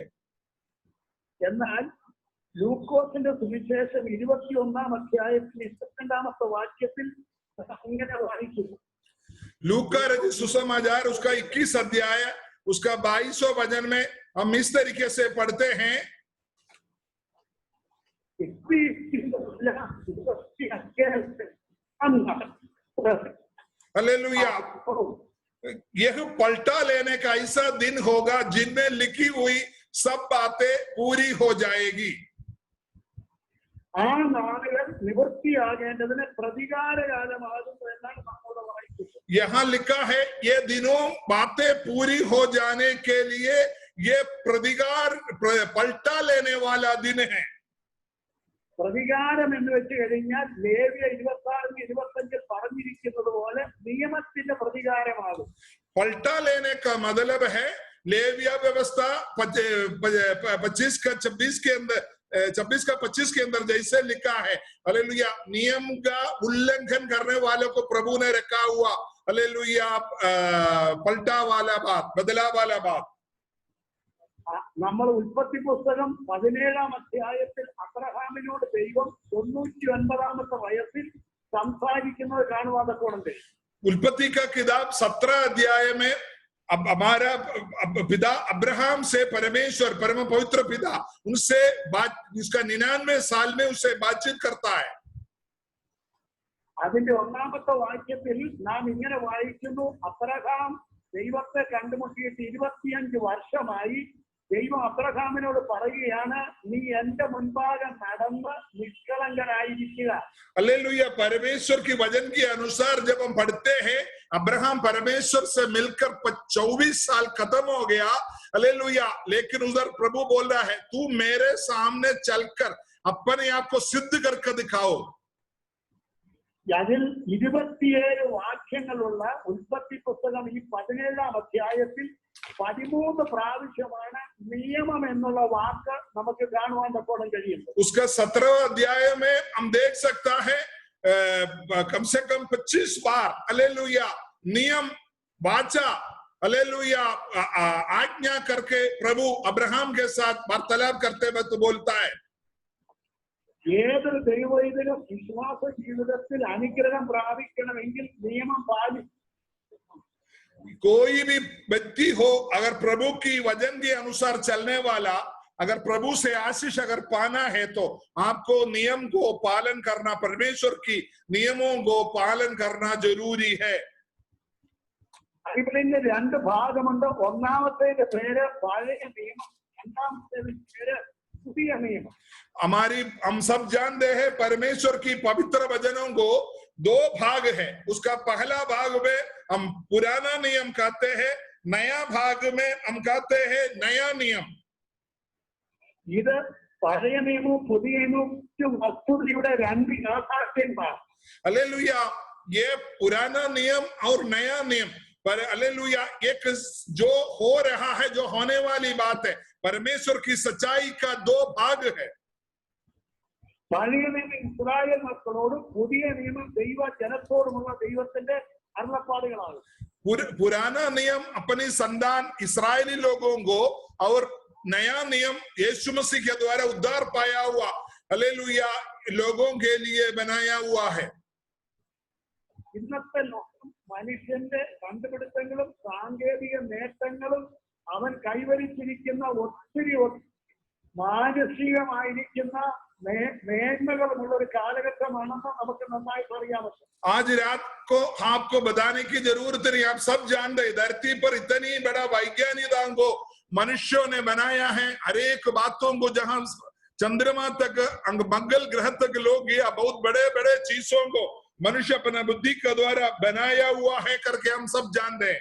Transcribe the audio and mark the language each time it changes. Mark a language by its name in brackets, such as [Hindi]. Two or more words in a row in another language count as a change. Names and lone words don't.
[Malayalam] എന്നാൽ ലൂക്കോസിന്റെ സുവിശേഷം 21-ാം അധ്യായത്തിൽ 22-ാമത്തെ വാക്യത്തിൽ ഇങ്ങനെ വായിക്കുന്നു. [Hindi] लूका रचित सुसमाचार उसका 21 अध्याय उसका 22वां वचन में हम इस तरीके से पढ़ते हैं. हालेलुया. यह पलटा लेने का ऐसा दिन होगा जिनमें लिखी हुई सब बातें पूरी हो जाएगी. [Malayalam] ആ നാളുകൾ നിവൃത്തിയാകേണ്ടതിന് പ്രതികാരകാലമാകുന്നു എന്നാണ് നമ്മോട് വായിക്കുന്നത്. [Hindi] यहाँ लिखा है ये दिनों बातें पूरी हो जाने के लिए ये प्रतिकार पलटा लेने वाला दिन है. [Malayalam] പ്രതികാരം എന്ന് വെച്ച് കഴിഞ്ഞാൽ ലേവ്യ 26-25 പറഞ്ഞിരിക്കുന്നത് പോലെ നിയമത്തിന്റെ പ്രതികാരമാകും. [Hindi] पलटा लेने का मतलब है लेविया व्यवस्था 25 का 26 के अंदर 26 का 25 के अंदर जैसे लिखा है. हालेलुया. नियम का उल्लंघन करने वालों को प्रभु ने रखा हुआ. हालेलुया. पलटा वाला बात, बदला वाला बात. [Malayalam] നമ്മൾ ഉൽപ്പത്തി പുസ്തകം 17-ാം അധ്യായത്തിൽ അബ്രഹാമിനോട് ദൈവം 99-ാമത്തെ വയസ്സിൽ സംസാരിക്കുന്നത് കാണുവാൻ തക്കോണുണ്ട്. [Hindi] उत्पत्ति का किताब 17 अध्याय में अब हमारा पिता अब्राहम से परमेश्वर परम पवित्र पिता उनसे बात, इसका 99 साल में उससे बातचीत करता है. [Malayalam] അതിന്റെ 1-ാമത്തെ വാക്യത്തിൽ നാം ഇങ്ങനെ വായിക്കുന്നു, അബ്രഹാം ദൈവത്തെ കണ്ടുമുട്ടിയിട്ട് 25 വർഷമായി, ദൈവം അബ്രഹാമിനോട് പറയുകയാണ്, നീ എന്റെ മുൻപാകെ നടന്ന് നിഷ്കളങ്കനായിരിക്കുക. [Hindi] हालेलुया। परमेश्वर की वचन के अनुसार जब हम पढ़ते हैं, अब्राहम परमेश्वर से मिलकर 24 साल खत्म हो गया। हालेलुया। लेकिन उधर प्रभु बोल रहा है, तू मेरे सामने चलकर अपने आप को सिद्ध करके दिखाओ। [Malayalam] അതിൽ 27 വാക്യങ്ങളുള്ള ഉൽപ്പത്തി പുസ്തകം ഈ 17-ാം അധ്യായത്തിൽ 13 പ്രാവശ്യമാണ് നിയമം എന്നുള്ള വാക്ക് നമുക്ക് കാണുവാൻ തക്കോളം കഴിയുന്നത്. [Hindi] उसका 17वां अध्याय में हम देख सकता है कम से कम 25 बार हालेलुया नियम वाचा हालेलुया आज्ञा करके प्रभु अब्राहम के साथ वार्तालाप करते वक्त बोलता है। [Malayalam] ഏതൊരു ദൈവവൈദികനും വിശ്വാസ ജീവിതത്തിൽ അനുഗ്രഹം പ്രാപിക്കണമെങ്കിൽ നിയമം പാലിക്കും. [Hindi] कोई भी व्यक्ति हो, अगर प्रभु की वचन के अनुसार चलने वाला, अगर प्रभु से आशीष अगर पाना है तो आपको नियम को पालन करना, परमेश्वर की नियमों को पालन करना जरूरी है। [Malayalam] ബൈബിളിന്റെ 2 ഭാഗമുണ്ട്. ഒന്നാമത്തേന്റെ പേര് പഴയ നിയമം, രണ്ടാമത്തേതിന്റെ പേര് പുതിയ നിയമം. [Hindi] हम सब जानते हैं परमेश्वर की पवित्र वचनों को 2 भाग है। उसका पहला भाग में हम पुराना नियम कहते हैं, नया भाग में हम कहते हैं नया नियम। [Malayalam] ഇത് പഴയ നിയമവും പുതിയ നിയമവും വസ്തുതയുടെ 2 യാഥാർത്ഥ്യങ്ങളാണ്. [Hindi] हालेलुया। ये पुराना नियम और नया नियम पर हालेलुया एक जो हो रहा है, जो होने वाली बात है, परमेश्वर की सच्चाई का 2 भाग है। [Malayalam] പഴയ നിയമം ഇസ്രായേൽ മക്കളോടും പുതിയ നിയമം ദൈവ ജനത്തോടുമുള്ള ദൈവത്തിന്റെ അരുളപ്പാടുകളാണ്. [Hindi] पुराना नियम अपनी संतान इस्राएली लोगों को और नया नियम यीशु मसीह के द्वारा उद्धार पाया हुआ हालेलुया लोगों के लिए बनाया हुआ है। [Malayalam] ഇന്നത്തെ ലോകം മനുഷ്യന്റെ കണ്ടുപിടുത്തങ്ങളും സാങ്കേതിക നേട്ടങ്ങളും അവൻ കൈവരിച്ചിരിക്കുന്ന ഒത്തിരി മാനസികമായിരിക്കുന്ന മേന്മകളുമുള്ള ഒരു കാലഘട്ടമാണെന്ന് നമുക്ക് നന്നായിട്ട് അറിയാമല്ലോ. [Hindi] आज रात को आपको बताने की जरूरत नहीं, आप सब जानते हैं धरती पर इतनी बड़ा वैज्ञानिकताओं को मनुष्यों ने बनाया है। हर एक बातों को जहां चंद्रमा तक मंगल ग्रह तक लोग गया, बहुत बड़े बड़े चीजों को मनुष्य अपना बुद्धि के द्वारा बनाया हुआ है करके हम सब जानते हैं।